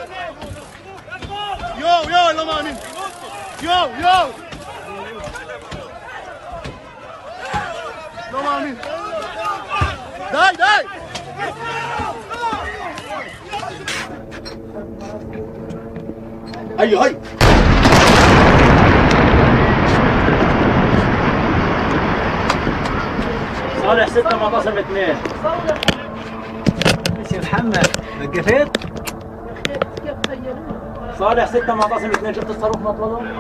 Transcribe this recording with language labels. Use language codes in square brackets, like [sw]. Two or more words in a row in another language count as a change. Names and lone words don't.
[he] יואו, יואו, אני לא מאמין. יואו, יואו. לא מאמין. די, די! היי, היי! [ar] صالح 6 منتصف 2 سي محمد وقفت؟ صالح 6 منتصف 2 شفت الصاروخ مطلوب؟